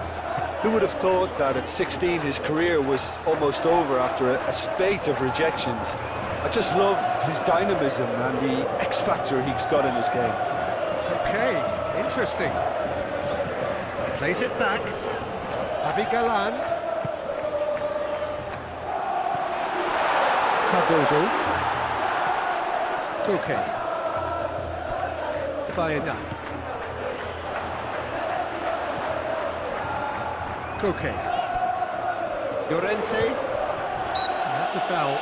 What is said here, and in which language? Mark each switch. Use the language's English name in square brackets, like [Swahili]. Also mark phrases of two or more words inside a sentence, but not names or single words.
[English] Who would have thought that at 16 his career was almost over after a spate of rejections? I just love his dynamism and the X-factor he's got in his game. Okay, interesting. Plays it back. Javi Galan. Cardozo. Koke. Bayena. Koke. Llorente. That's a foul.